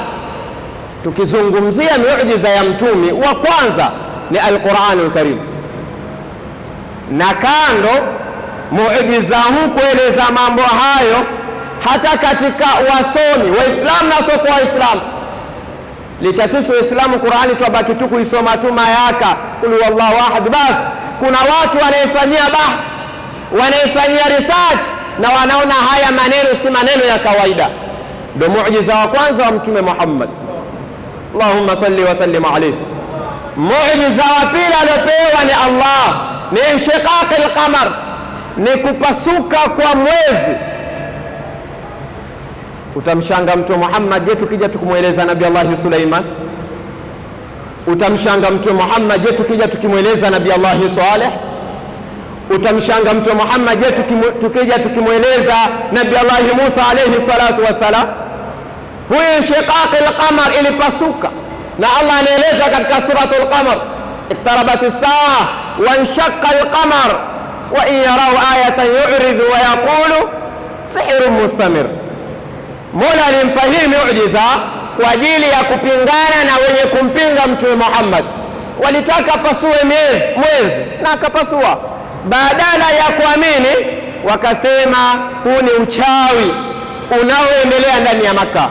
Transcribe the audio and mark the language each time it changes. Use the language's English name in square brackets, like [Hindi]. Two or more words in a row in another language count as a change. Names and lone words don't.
[Swahili] Tukizungumzia miujiza ya mtume wa kwanza ni al-Qur'anul Karim, na kando muujiza huu kueleza mambo hayo, hata katika wasomi Waislamu na sio Waislamu, licha sisi Waislamu Qur'ani tubaki tu kuisoma tu mayaka [Arabic] قل هو الله أحد, [Swahili] bas kuna watu wanaifanyia bahth, wanaifanyia research na wanaona haya maneno si maneno ya kawaida. Ndio muujiza wa kwanza wa mtume Muhammad, [Arabic] اللهم صل وسلم عليه. [Swahili] Muujiza wa pili aliopewa ni Allah ni [Arabic] انشقاق القمر, [Swahili] ni kupasuka kwa mwezi. Utamshanga mtume Muhammad, je tukija tukimweleza Nabii Allah Suleiman? Utamshanga mtume Muhammad, je tukija tukimweleza Nabii Allah Saleh? Utamshanga mtume Muhammad, je tukija tukimweleza Nabii Allah Musa [Arabic] عليه الصلاة والسلام? [Swahili] Huyu [Arabic] انشقاق القمر [Swahili] ilipasuka, na Allah anaeleza katika suratul Qamar, [Arabic] اقتربت الساعة وانشق القمر وإن يروا آية يعرضوا ويقولوا سحر مستمر. [Swahili] Mola alimpa hii muujiza kwa ajili ya kupingana na wenye kumpinga mtume Muhammad. Walitaka pasue mwezi na akapasua. Badala ya kuamini wakasema huu ni uchawi unaoendelea ndani ya Maka.